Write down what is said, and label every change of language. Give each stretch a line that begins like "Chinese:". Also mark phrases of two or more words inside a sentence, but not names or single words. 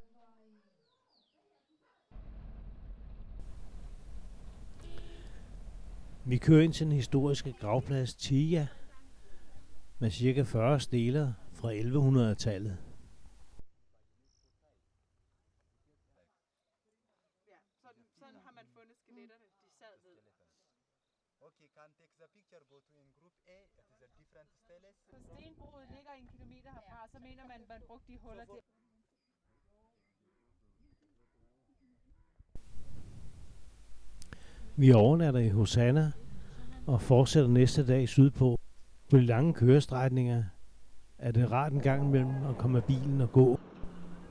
Danish: Vi kører ind til den historiske gravplads Tia med ca. 40 steler fra 1100-tallet. Sådan har man fundet skeletterne, de sad ved.
English: Okay, can take the picture, go to in group A, it is a different steles.
Danish: Så stenbruget ligger 1 kilometer herfra, så mener man brugte de huller til. Vi overnatter i Hosanna og fortsætter næste dag sydpå. På de lange kørestrækninger er det rart en gang imellem at komme af bilen og gå.